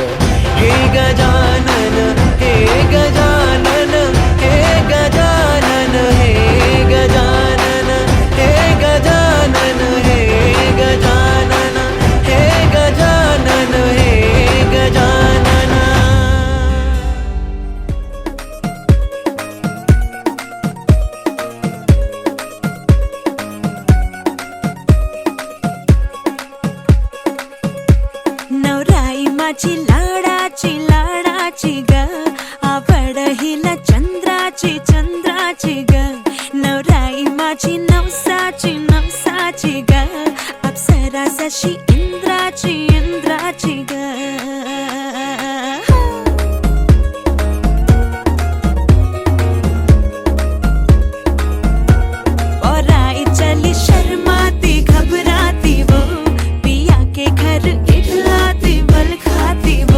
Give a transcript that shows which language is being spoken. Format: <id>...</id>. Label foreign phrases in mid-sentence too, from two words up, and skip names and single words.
<mr>हे गजानन, हे गजानन, हे गजानन, हे गजानन, हे गजानन, हे गजानन, हे गजानन, हे गजानन. नवराई माझी लाडाची लाडाची ग, आवड हिला चंद्राची चंद्राची ग. नवराई माझी नवसाची नवसाची ग, अप्सरा जशी इंद्राची इंद्राची ग.</mr> <hi>और आई चली शर्माती घबराती वो, पिया के घर इठलाती बल खाती वो.</hi>